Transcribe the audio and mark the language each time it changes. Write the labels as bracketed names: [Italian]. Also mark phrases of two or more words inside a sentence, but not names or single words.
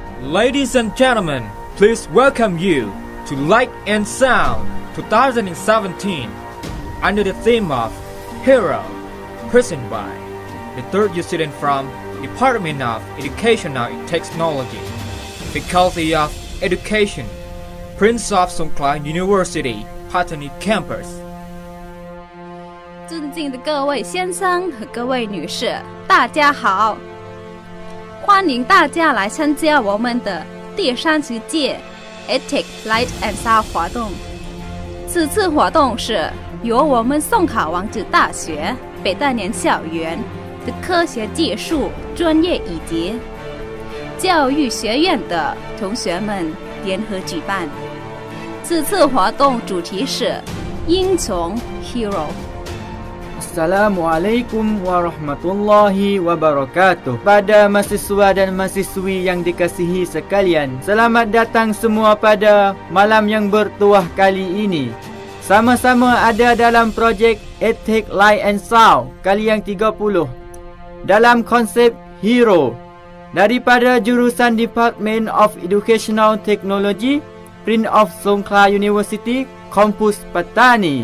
[English] Ladies and gentlemen, please welcome you to Light and Sound 2017 under the theme of Hero, presented by the third year student from Department of Educational Technology, Faculty of Education, Prince of Songkla University, Pattani Campus。 [Chinese] 尊敬的各位先生和各位女士，大家好！欢迎大家来参加我们的第30届 EdTech Light and Sound 活动。此次活动是由我们宋考王子大学北大年校园的科学技术专业以及教育学院的同学们联合举办。此次活动主题是英雄 [Arabic] Hero。 السلام عليكم ورحمة الله وبركاته. [Malay] Pada mahasiswa dan mahasiswi yang dikasihi sekalian, selamat datang semua pada malam yang bertuah kali ini. Sama-sama ada dalam projek EdTech Light and Sound kali yang 30 dalam konsep Hero daripada jurusan Department of Educational Technology, Prince of Songkla University, Kampus Pattani。